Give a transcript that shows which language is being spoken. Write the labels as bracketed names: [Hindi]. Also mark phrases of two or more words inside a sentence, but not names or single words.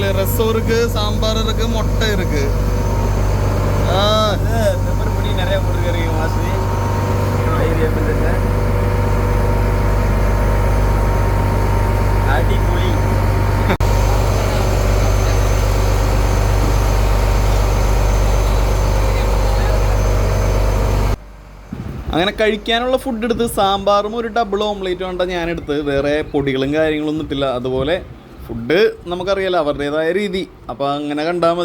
[Tamil] ரசம் இருக்கு, சாம்பார் இருக்கு, முட்டை இருக்கு. பெப்பர் பொடி நிறைய போட்டுருக்கீங்க வாசி. ஏரியா பண்ணுங்க அடிப்பொலி. [Malayalam] അങ്ങനെ കഴിക്കാനുള്ള ഫുഡ് എടുത്ത് സാമ്പാറും ഒരു ഡബിൾ ഓംലേറ്റും ആണ് ഞാനെടുത്ത്. വേറെ പൊടികളും കാര്യങ്ങളൊന്നും ഇട്ടില്ല. അതുപോലെ ഫുഡ് നമുക്കറിയാലോ അവരുടേതായ രീതി, അപ്പോൾ അങ്ങനെ കണ്ടാൽ മതി.